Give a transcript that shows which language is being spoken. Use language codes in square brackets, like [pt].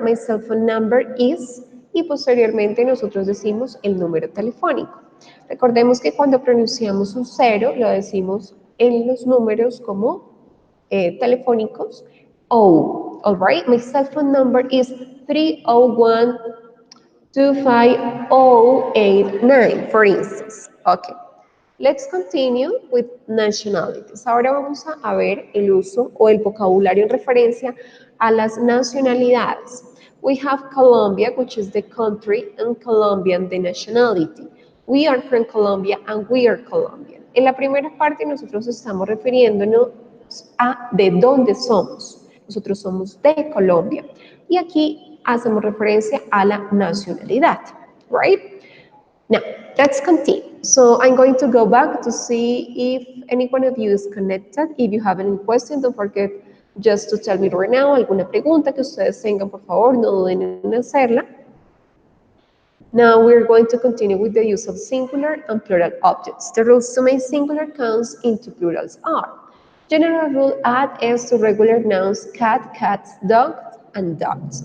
[en] My cell phone number is, [es] y posteriormente nosotros decimos el número telefónico. Recordemos que cuando pronunciamos un cero, lo decimos en los números como telefónicos. [en] Oh, all right, my cell phone number is 301 25089, for instance. Okay. Let's continue with nationalities. [es] Ahora vamos a ver el uso o el vocabulario en referencia a las nacionalidades. [en] We have Colombia, which is the country, and Colombian, the nationality. We are from Colombia and we are Colombian. [es] En la primera parte nosotros estamos refiriéndonos a de dónde somos. Nosotros somos de Colombia. Y aquí hacemos referencia a la nacionalidad, [en] right? Now, let's continue. So I'm going to go back to see if any one of you is connected. If you have any questions, don't forget just to tell me right now. [es] Alguna pregunta que ustedes tengan, por favor, no duden en hacerla. [en] Now we're going to continue with the use of singular and plural objects. The rules to make singular counts into plurals are: general rule, add s to regular nouns, cat, cats, dogs, and dogs.